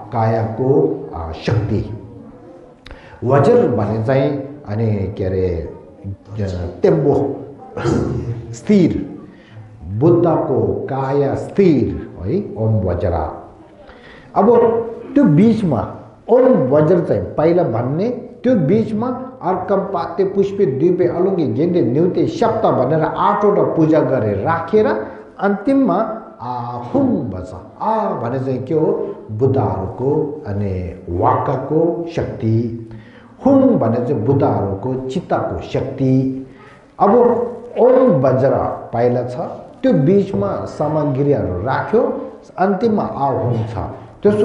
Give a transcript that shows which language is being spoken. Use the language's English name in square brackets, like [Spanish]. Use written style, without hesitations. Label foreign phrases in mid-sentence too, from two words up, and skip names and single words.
[Nepali] कायाको शक्ति वज्र भने चाहिँ अनि के अरे टेम्बो स्थिर बुद्धको काया स्थिर है ओम वज्र अब त्यो बीचमा ओम वज्र चाहिँ पहिला भन्ने त्यो बीचमा [Sanskrit] अर्कम पाते पुष्पे द्वीपे अलुङ्गे गेन्दे न्युते सप्त [Nepali] भनेर 8 वटा पूजा गरेर राखेर अन्तिममा हुम भन्छ भने चाहिँ के हो बुद्धहरूको अनि वाक्कको शक्ति हुम भने चाहिँ बुद्धहरूको चित्तको शक्ति अब ओम वज्र पहिला छ त्यो बीचमा सामग्रीहरू राख्यो अन्तिममा हुम छ त्यसो